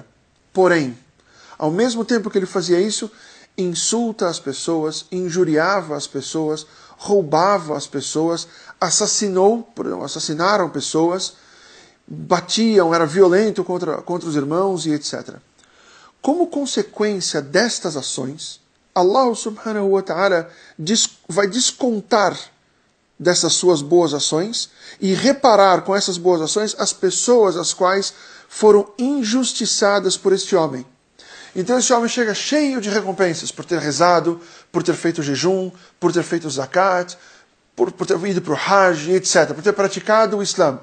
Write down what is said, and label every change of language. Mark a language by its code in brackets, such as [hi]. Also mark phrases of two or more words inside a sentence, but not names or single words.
[pt] Porém, ao mesmo tempo que ele fazia isso, insulta as pessoas, injuriava as pessoas, roubava as pessoas, assassinaram pessoas, batiam, era violento contra os irmãos e etc. Como consequência destas ações, Allah [ar] سبحانه وتعالى [pt] vai descontar dessas suas boas ações e reparar com essas boas ações as pessoas as quais foram injustiçadas por este homem. Então esse homem chega cheio de recompensas por ter rezado, por ter feito jejum, por ter feito zakat, por ter ido para o hajj, etc., por ter praticado o Islã.